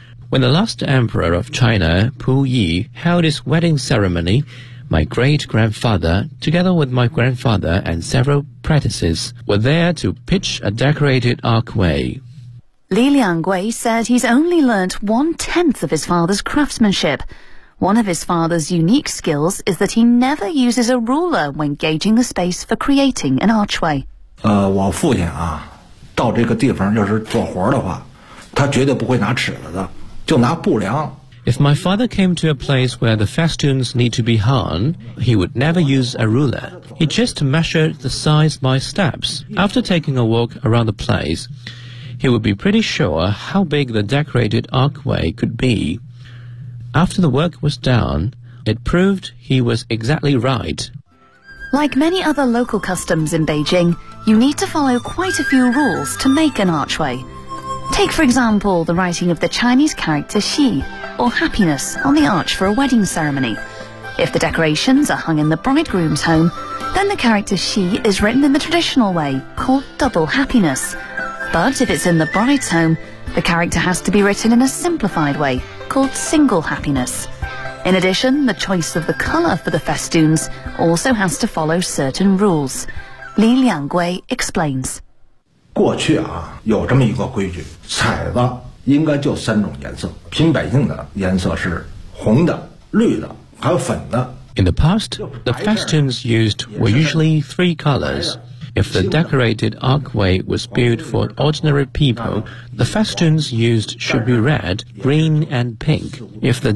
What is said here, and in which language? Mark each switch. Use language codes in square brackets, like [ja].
[en] When the last emperor of China, Pu Yi, held his wedding ceremony,My great-grandfather, together with my grandfather and several apprentices, were there to pitch a decorated archway. Li Liangwei said he's only learnt one-tenth of his father's craftsmanship. One of his father's unique skills is that he never uses a ruler when gauging the space for creating an archway. [zh] 我父亲啊，到这个地方要是做活的话，他绝对不会拿尺子的，就拿布量。 [en] If my father came to a place where the festoons need to be hung, he would never use a ruler. He just measured the size by steps. After taking a walk around the place, he would be pretty sure how big the decorated archway could be. After the work was done, it proved he was exactly right. Like many other local customs in Beijing, you need to follow quite a few rules to make an archway. Take, for example, the writing of the Chinese character Xi. Or happiness on the arch for a wedding ceremony. If the decorations are hung in the bridegroom's home, then the character Xi is written in the traditional way, called double happiness. But if it's in the bride's home, the character has to be written in a simplified way, called single happiness. In addition, the choice of the colour for the festoons also has to follow certain rules. Li Liangwei explains. [zh] 过去啊，有这么一个规矩，彩子应该就三种颜色，平百姓的颜色是红的、绿的，还有粉的。 [en] In the past, the festoons used were usually three colors. If the decorated archway was built for ordinary people, the festoons used should be red, green, and pink. If the